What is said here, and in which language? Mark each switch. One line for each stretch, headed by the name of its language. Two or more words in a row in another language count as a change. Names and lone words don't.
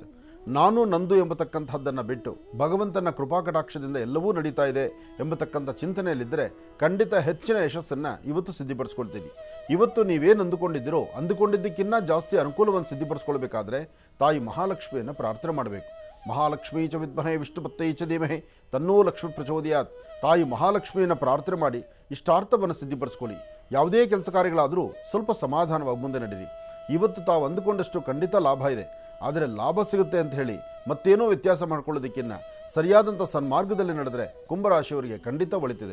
Kannada: ನಾನು ನಂದು ಎಂಬತಕ್ಕಂಥದ್ದನ್ನು ಬಿಟ್ಟು ಭಗವಂತನ ಕೃಪಾಕಟಾಕ್ಷದಿಂದ ಎಲ್ಲವೂ ನಡೀತಾ ಇದೆ ಎಂಬತಕ್ಕಂಥ ಚಿಂತನೆಯಲ್ಲಿದ್ದರೆ ಖಂಡಿತ ಹೆಚ್ಚಿನ ಯಶಸ್ಸನ್ನು ಇವತ್ತು ಸಿದ್ಧಿಪಡಿಸ್ಕೊಳ್ತೀವಿ. ಇವತ್ತು ನೀವೇನು ಅಂದುಕೊಂಡಿದ್ದೀರೋ ಅಂದುಕೊಂಡಿದ್ದಕ್ಕಿಂತ ಜಾಸ್ತಿ ಅನುಕೂಲವನ್ನು ಸಿದ್ಧಿಪಡಿಸ್ಕೊಳ್ಬೇಕಾದ್ರೆ ತಾಯಿ ಮಹಾಲಕ್ಷ್ಮಿಯನ್ನು ಪ್ರಾರ್ಥನೆ ಮಾಡಬೇಕು.
Sanskrit: ಮಹಾಲಕ್ಷ್ಮೀ ಚ ವಿದ್ಮಹೇ ವಿಷ್ಣುಪತ್ತೈ ಚ ಧೀಮಹಿ ತನ್ನೋ ಲಕ್ಷ್ಮಿ ಪ್ರಚೋದಯಾತ್.
Kannada: ತಾಯಿ ಮಹಾಲಕ್ಷ್ಮಿಯನ್ನು ಪ್ರಾರ್ಥನೆ ಮಾಡಿ ಇಷ್ಟಾರ್ಥವನ್ನು ಸಿದ್ಧಿಪಡಿಸ್ಕೊಳ್ಳಿ. ಯಾವುದೇ ಕೆಲಸ ಕಾರ್ಯಗಳಾದರೂ ಸ್ವಲ್ಪ ಸಮಾಧಾನವಾಗಿ ಮುಂದೆ ನಡೀರಿ. ಇವತ್ತು ತಾವು ಅಂದುಕೊಂಡಷ್ಟು ಖಂಡಿತ ಲಾಭ ಇದೆ. ಆದರೆ ಲಾಭ ಸಿಗುತ್ತೆ ಅಂತ ಹೇಳಿ ಮತ್ತೇನೋ ವ್ಯತ್ಯಾಸ ಮಾಡ್ಕೊಳ್ಳೋದಕ್ಕಿಂತ ಸರಿಯಾದಂಥ ಸನ್ಮಾರ್ಗದಲ್ಲಿ ನಡೆದರೆ ಕುಂಭರಾಶಿಯವರಿಗೆ ಖಂಡಿತ ಒಳಿತಿದೆ.